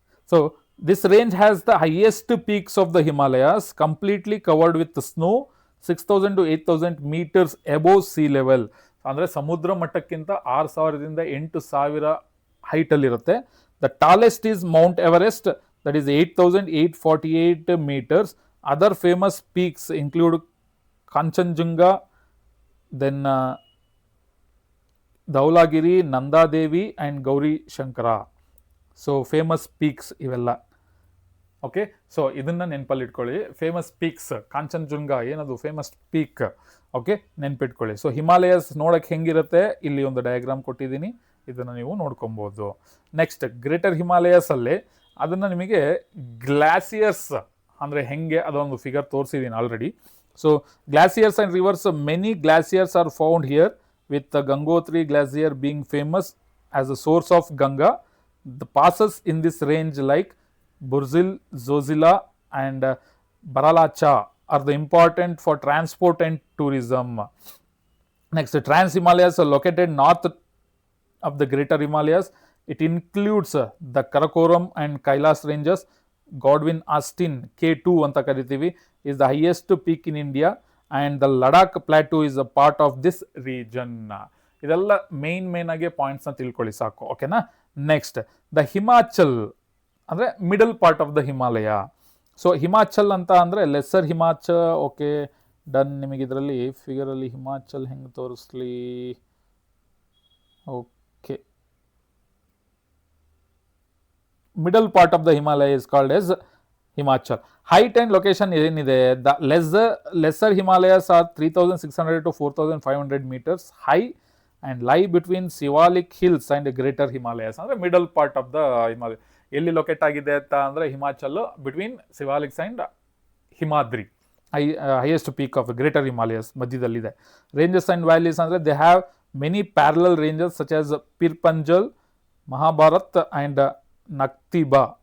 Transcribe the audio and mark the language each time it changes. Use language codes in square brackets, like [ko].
[en] So this range has the highest peaks of the Himalayas, completely covered with snow, 6,000 to 8,000 meters above sea level. [kn] ಅಂದರೆ ಸಮುದ್ರ ಮಟ್ಟಕ್ಕಿಂತ 6,000ದಿಂದ 8,000 ಹೈಟಲ್ಲಿರುತ್ತೆ. [en] The tallest is Mount Everest, that is 8,848 meters. Other famous peaks include Kanchenjunga, then Dhaulagiri, Nanda Devi and Gauri Shankara. [kn] So famous peaks ಇವೆಲ್ಲ. Okay, so ಇದನ್ನು ನೆನಪಲ್ಲಿ ಇಟ್ಕೊಳ್ಳಿ. Famous peaks, Kanchenjunga ಏನದು famous peak. Okay, ನೆನ್ಪಿಟ್ಕೊಳ್ಳಿ. So Himalayas ನೋಡೋಕ್ಕೆ ಹೆಂಗಿರುತ್ತೆ, ಇಲ್ಲಿ ಒಂದು ಡಯಾಗ್ರಾಮ್ ಕೊಟ್ಟಿದ್ದೀನಿ, ಇದನ್ನು ನೀವು ನೋಡ್ಕೊಬೋದು. ನೆಕ್ಸ್ಟ್ ಗ್ರೇಟರ್ ಹಿಮಾಲಯಸಲ್ಲಿ ಅದನ್ನು ನಿಮಗೆ ಗ್ಲಾಸಿಯರ್ಸ್ ಅಂದರೆ ಹೆಂಗೆ ಅದೊಂದು ಫಿಗರ್ ತೋರಿಸಿದ್ದೀನಿ already. [en] So glaciers and rivers, many glaciers are found here, with Gangotri glacier being famous as a source of Ganga. The passes in this range like Burzil, Zozila and Baralacha are the important for transport and tourism. Next, Trans Himalayas are located north of the Greater Himalayas. It includes the Karakoram and Kailas ranges. Godwin Austen K2 [kn] anta karitivi [en] is the highest peak in India, and the Ladakh plateau is a part of this region. [kn] ಇದೆಲ್ಲ main ಆಗಿ ಪಾಯಿಂಟ್ಸ್ನ ತಿಳ್ಕೊಳ್ಳಿ ಸಾಕು. ಓಕೆನಾ? Next the Himachal ಅಂದರೆ [en] Middle part of the Himalaya. [kn] So Himachal ಅಂತ ಅಂದರೆ lesser Himachal. Okay, done. ನಿಮಗೆ ಇದರಲ್ಲಿ ಫಿಗರಲ್ಲಿ ಹಿಮಾಚಲ್ ಹೆಂಗೆ ತೋರಿಸ್ಲಿ? [en] Okay, middle part of the Himalaya is called as Himachal. Height and location ಏನಿದೆ, the lesser Himalayas are 3,600 to 4,500 meters high and lie between Sivalik hills and greater Himalayas. [kn] ಅಂದರೆ middle part of the Himalaya ಎಲ್ಲಿ locate ಆಗಿದೆ ಅಂತ ಅಂದರೆ Himachal [en] between Sivaliks and Himadri, [kn] highest peak of greater Himalayas ಮಧ್ಯದಲ್ಲಿದೆ. [en] Ranges and valleys ಅಂದರೆ they have many parallel ranges such as Pir Panjal, Mahabharat and Nag Tibba.